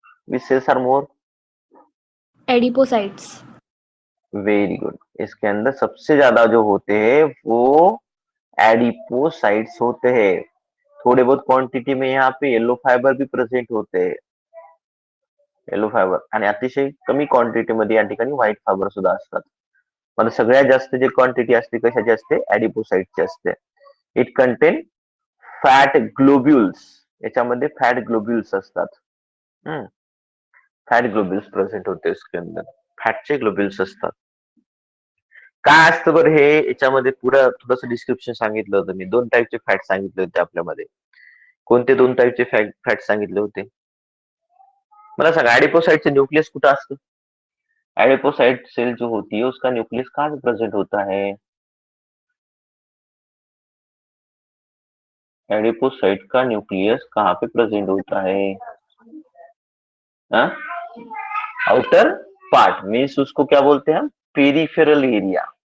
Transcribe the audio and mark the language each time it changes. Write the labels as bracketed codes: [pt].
[en] Which cells are more? Adipocytes. Very good. [hi] इसके अंदर सबसे ज्यादा जो होते हैं वो एडिपोसाइट्स होते हैं. थोड़े बहुत क्वांटिटी में यहाँ पे येलो फायबर भी प्रेझेंट होते. [mr] येलो फायबर आणि अतिशय कमी क्वांटिटी मध्ये या ठिकाणी व्हाईट फायबर सुद्धा असतात. पण सगळ्यात जास्त जे क्वांटिटी असते कशाची असते? एडिपोसाइटची असते. [en] It contain fat globules. [mr] याच्यामध्ये फॅट ग्लोब्युल्स असतात. [hi] फॅट ग्लोब्युल्स प्रेझेंट होते इसके अंदर. [mr] फॅटचे ग्लोब्युल्स असतात. काय असतं बरं हे? याच्यामध्ये पुढं थोडंसं डिस्क्रिप्शन सांगितलं होतं मी. 2 टाईपचे फॅट सांगितले होते आपल्यामध्ये. कोणते 2 टाईपचे फॅट सांगितले होते? मला सांगा, एडिपोसाइटचं न्यूक्लियस कुठं असतं? [hi] एडिपोसाइट सेल जो होती है उसका न्यूक्लियस कहाँ पे प्रेजेंट होता है? एडिपोसाइट का न्यूक्लियस कहाँ पे प्रेजेंट होता है? आउटर पार्ट मीन्स उसको क्या बोलते हैं हम? Peripheral area.